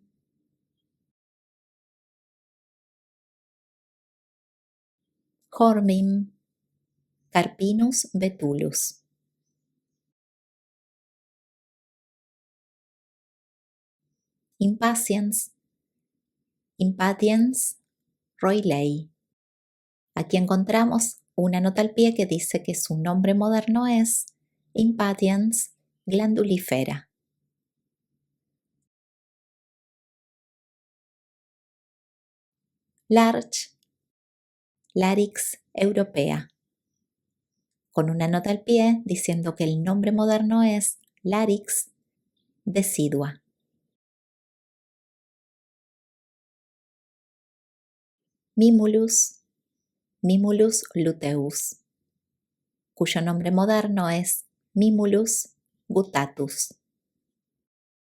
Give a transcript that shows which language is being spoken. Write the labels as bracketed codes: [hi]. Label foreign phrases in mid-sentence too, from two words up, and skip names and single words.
[es] Hormim, Carpinus betulus. Impatiens, Impatiens roylei. Aquí encontramos una nota al pie que dice que su nombre moderno es Impatiens glandulifera. Larch, Larix europea, con una nota al pie diciendo que el nombre moderno es Larix decidua. Mimulus, Mimulus luteus, cuyo nombre moderno es Mimulus guttatus.